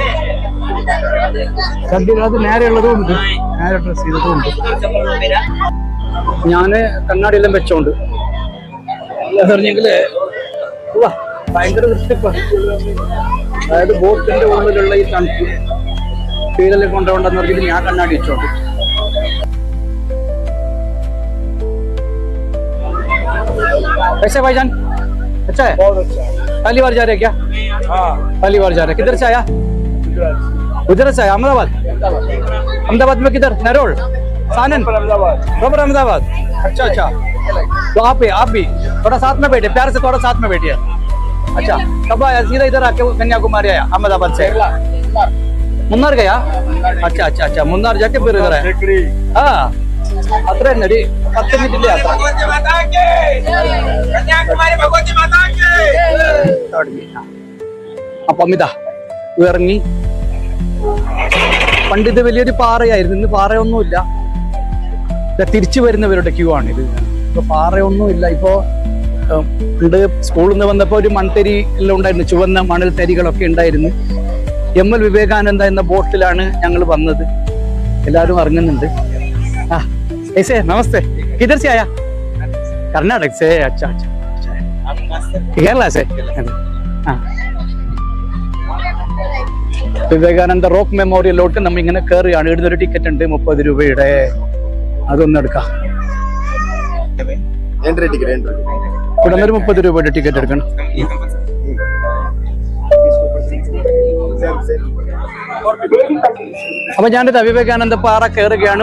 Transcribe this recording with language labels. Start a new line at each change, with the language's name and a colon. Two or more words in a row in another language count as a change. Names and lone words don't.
Malayalam: ചടി അത് നേരെയുള്ളതും ഉണ്ട്, നേരെ ഡ്രസ് ചെയ്തതും ഉണ്ട്. ഞാന് കണ്ണാടിയെല്ലാം വെച്ചോണ്ട് പറഞ്ഞെങ്കില് ഭയങ്കര വൃത്തിപ്പ. അതായത് ബോട്ടിന്റെ ഉള്ളിലുള്ള ഈ തണുപ്പ് ഫീലെല്ലാം കൊണ്ടുപോകണ്ടെന്ന് പറഞ്ഞിട്ട് ഞാൻ കണ്ണാടി വെച്ചോണ്ട്.
Hindi: कैसे भाईजान? अच्छा है? पहली बार जा रहे क्या? पहली बार जा रहे. किधर से आया? गुजरात से आया. अहमदाबाद में किधर? नेरोल, सानन, प्रॉपर अहमदाबाद. अच्छा. तो आप भी थोड़ा साथ में बैठे, प्यार से थोड़ा साथ में बैठिए. अच्छा, कब आया? सीधा इधर आके कन्याकुमारी आया अहमदाबाद से? मुन्नार गया? अच्छा. मुन्नार जाके फिर इधर आया.
Malayalam: അത്ര തന്നെ ഒരു 10 മിനിറ്റിന്റെ യാത്ര. അപ്പം ഇതാ ഇറങ്ങി. പണ്ട് ഇത് വലിയൊരു പാറയായിരുന്നു. ഇന്ന് പാറയൊന്നുമില്ല. തിരിച്ചു വരുന്നവരുടെ ക്യൂ ആണിത്. ഇപ്പൊ പാറയൊന്നുമില്ല. ഇപ്പോ ഉണ്ട്. സ്കൂളിൽ നിന്ന് വന്നപ്പോൾ ഒരു മൺതരി എല്ലാം ഉണ്ടായിരുന്നു, ചുവന്ന മണൽ തരികളൊക്കെ ഉണ്ടായിരുന്നു. ML വിവേകാനന്ദ എന്ന ബോട്ടിലാണ് ഞങ്ങൾ വന്നത്. എല്ലാവരും ഇറങ്ങുന്നുണ്ട്.
Hindi: ആ ऐसे नमस्ते, किधर से आया? कर्नाटक से? अच्छा अच्छा, केरला से? हाँ.
Malayalam: വിവേകാനന്ദ റോക്ക് മെമ്മോറിയലിലോട്ട് നമ്മൾ ഇങ്ങനെ കയറുകയാണ്. ഇവിടുന്നൊരു ടിക്കറ്റ് ഉണ്ട് 30 രൂപയുടെ, അതൊന്നും എടുക്കാം. ഇവിടെ ഒരു 30 രൂപയുടെ ടിക്കറ്റ് എടുക്കണം. അപ്പൊ ഞാനിത് വിവേകാനന്ദ പാറ കയറുകയാണ്.